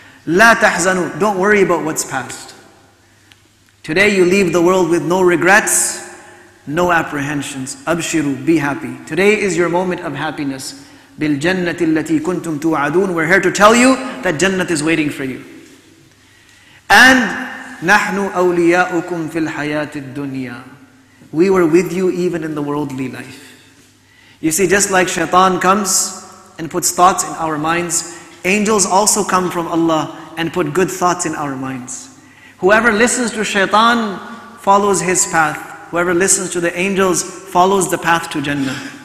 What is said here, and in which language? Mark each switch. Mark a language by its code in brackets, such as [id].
[ar] لا تحزنوا. [en] Don't worry about what's past. Today you leave the world with no regrets, no apprehensions. Abshiru, be happy. Today is your moment of happiness. [ar] بِالْجَنَّةِ الَّتِي كُنْتُمْ تُوعَدُونَ. [en] We're here to tell you that Jannat is waiting for you. [ar] And نَحْنُ أَوْلِيَاؤُكُمْ فِي الْحَيَاةِ الدُّنْيَا. [en] We were with you even in the worldly life. You see, just like shaitan comes and puts thoughts in our minds, angels also come from Allah and put good thoughts in our minds. Whoever listens to shaitan follows his path. Whoever listens to the angels follows the path to Jannah.